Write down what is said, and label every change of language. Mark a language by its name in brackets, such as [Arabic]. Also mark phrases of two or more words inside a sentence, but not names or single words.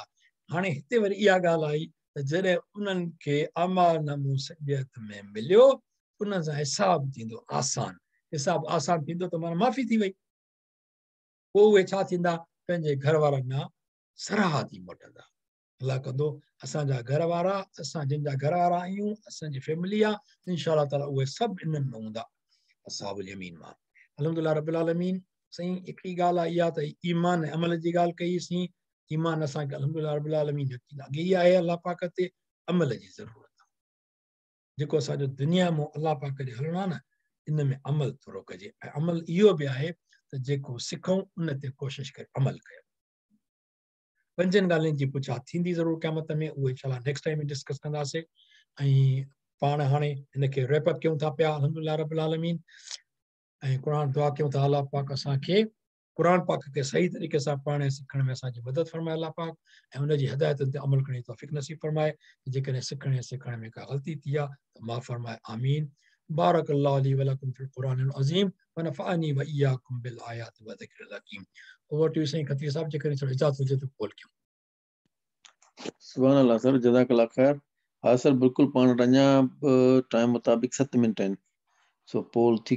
[Sindhi] हाणे हिते वरी इहा ॻाल्हि आई त जॾहिं उन्हनि खे अमालनामो साॼे हथ में मिलियो, उन सां हिसाब थींदो आसान, हिसाब आसान थींदो त माना माफ़ी थी वई, पोइ उहे छा थींदा, पंहिंजे घर वारनि ॾांहुं सराहा थी मोटंदा। अल्लाह कंदो असांजा घर वारा, असां जंहिंजा घर वारा आहियूं, असांजी फैमिली आहे, [Arabic] إن شاء الله تعالى [Sindhi] उहे सभु इन्हनि में हूंदा, [Arabic] أصحاب اليمين [Sindhi] मां। [Arabic] الحمد لله رب العالمين. [Sindhi] साईं हिकिड़ी ॻाल्हि आहे इहा त ईमान ऐं अमल जी ॻाल्हि कईसीं। ईमान असांखे [Arabic] الحمد لله رب العالمين [Sindhi] अॻे ई आहे, अल्लाह पाक ते अमल जी ज़रूरत आहे। जेको असांजो दुनिया में अल्लाह पाक ॾे हलणो आहे न, इन में अमल थोरो कजे, ऐं अमल इहो बि आहे त जेको सिखूं उन ते कोशिशि करे अमल कयूं। 5 ॻाल्हियुनि जी पुछा थींदी ज़रूरु क़यामत में, उहे इंशाअल्लाह [English] next time discuss [Sindhi] कंदासीं। ऐं पाण हाणे हिनखे रैपअप कयूं था पिया [Arabic] الحمد لله رب العالمين, [Sindhi] ऐं क़ुर दुआ कयूं था अल्लाह पाक असांखे क़ुर पाक खे सही तरीक़े सां पढ़ण सिखण में असांजी मदद फरमाए अल्लाह पाक, ऐं हुनजी हिदायतुनि ते अमल करण जी तौफ़ीक़ नसीब फरमाए। जेकॾहिं सिखण ऐं सिखण में का ग़लती थी आहे त माफ़ फरमाए, आमीन। [Arabic] بارك الله لي ولكم في القرآن العظيم. ونفعني وإياكم بالآيات والذكر الحكيم. [English] Over to you saying [Sindhi] Khatri Sahib je kare thodi ijazat ho jaye to call kyo. [Arabic] سبحان الله सर, جزاك الله خير. [Sindhi] हाँ सर, बिल्कुल पाण रञा टाइम मुताबिक 7 मिनट आहिनि। सो पोल थी